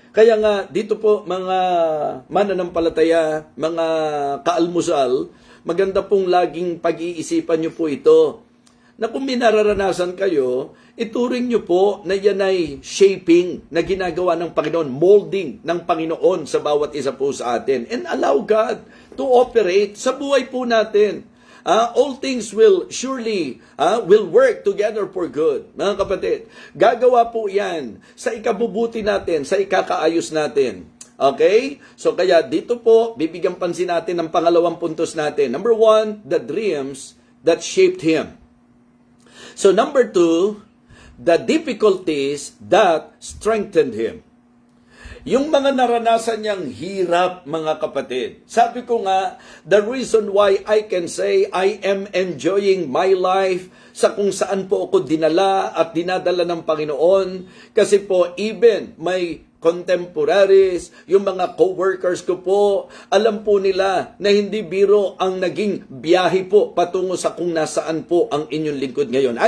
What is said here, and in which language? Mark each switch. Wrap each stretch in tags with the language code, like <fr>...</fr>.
<tl>Kaya nga, dito po mga mananampalataya, mga kaalmusal, maganda pong laging pag-iisipan nyo po ito. Na kung minararanasan kayo, ituring nyo po na yan ay shaping na ginagawa ng Panginoon, molding ng Panginoon sa bawat isa po sa atin.</tl> <en>And allow God to operate</en> <tl>sa buhay po natin.</tl> <en>All things will surely will work together for good.</en> <tl>Mga kapatid, gagawa po yan sa ikabubuti natin, sa ikakaayos natin. Okay? So kaya dito po, bibigyan pansin natin ang pangalawang puntos natin.</tl> <en>Number 1, the dreams that shaped Him. So number 2, the difficulties that strengthened Him.</en> <tl>Yung mga naranasan niyang hirap, mga kapatid. Sabi ko nga,</tl> <en>the reason why I can say I am enjoying my life</en> <tl>sa kung saan po ako dinala at dinadala ng Panginoon. Kasi po, even may contemporaries, yung mga co-workers ko po, alam po nila na hindi biro ang naging biyahe po patungo sa kung nasaan po ang inyong lingkod ngayon.</tl>